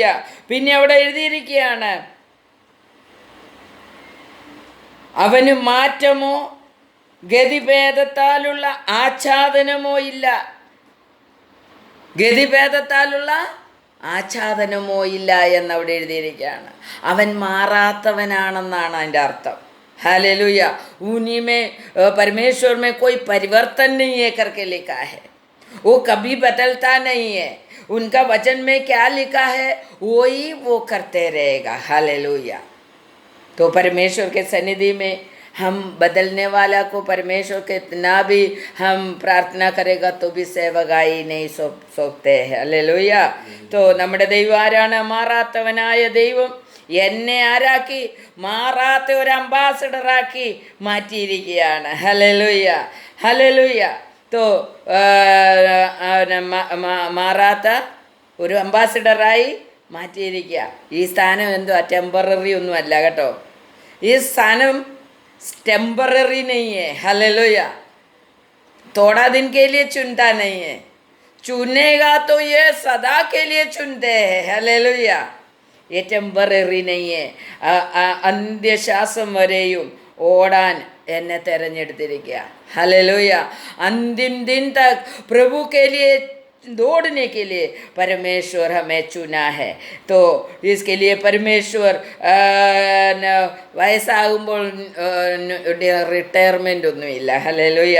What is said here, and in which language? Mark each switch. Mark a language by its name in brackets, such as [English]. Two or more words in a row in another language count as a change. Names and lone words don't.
[Malayalam] പിന്നെ അവിടെ എഴുതിയിരിക്കുകയാണ്, അവന് മാറ്റമോ ഗതിഭേദത്താലുള്ള ആച്ഛാദനമോ ഇല്ല. ഗതിഭേദത്താലുള്ള ആച്ഛാദനമോ ഇല്ല എന്നവിടെ എഴുതിയിരിക്കുകയാണ്. അവൻ മാറാത്തവനാണെന്നാണ് അതിൻ്റെ അർത്ഥം. [Hindi] हालेलुया। उन्हीं में परमेश्वर में कोई परिवर्तन नहीं है करके लिखा है, वो कभी बदलता नहीं है। उनका वचन में क्या लिखा है वही वो करते रहेगा। हालेलुया। तो परमेश्वर के सन्निधि में हम बदलने वाला को परमेश्वर कितना भी हम प्रार्थना करेगा तो भी सेवकाई नहीं സോപ്തേ. [Malayalam] ഹല്ലേലൂയ. तो നമ്മുടെ ദൈവം ആരാണ്? മാറാത്തവനായ ദൈവം എന്നെ ആരാക്കി? മാറാത്ത ഒരു അംബാസഡറാക്കി മാറ്റിയിരിക്കുകയാണ്. ഹല്ലേലൂയ, ഹല്ലേലൂയ. तो മാറാത്ത ഒരു അംബാസഡറായി മാറ്റിയിരിക്കുക. ഈ സ്ഥാനം എന്തുവാ? ടെമ്പററി ഒന്നുമല്ല കേട്ടോ. ഈ സ്ഥാനം [Hindi] टेम्पररी नहीं है। हालेलुया। थोड़ा दिन के लिए चुनता नहीं है, चुनेगा तो ये सदा के लिए चुनते हैं। हालेलुया। ये टेम्पररी नहीं है. [Malayalam] അന്ത്യശ്വാസം വരെയും ഓടാൻ എന്നെ തിരഞ്ഞെടുത്തിരിക്കുക. [Hindi] हालेलुया। अंतिम दिन तक प्रभु के लिए दौड़ने के लिए परमेश्वर हमें चुना है. तो इसके लिए परमेश्वर [Malayalam] വയസ്സാകുമ്പോൾ रिटायरमेंट ഒന്നുമില്ല. [Hindi] हालेलुया।